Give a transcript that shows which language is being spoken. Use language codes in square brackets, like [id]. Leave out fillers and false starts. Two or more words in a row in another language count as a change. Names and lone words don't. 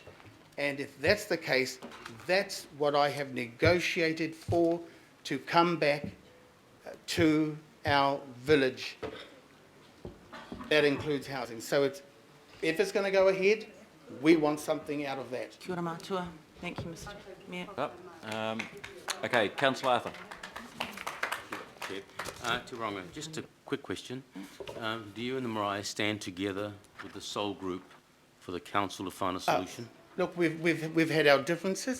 [en] And if that's the case, that's what I have negotiated for, to come back to our village. That includes housing. So it's, if it's going to go ahead, we want something out of that. [mi] Kia ora mātua. [en] Thank you, Mr. Mayor. Okay, Councillor Arthur. Te Ronga, just a quick question. Do you and the Marae stand together with the Soul Group for the council to find a solution? Look, we've had our differences.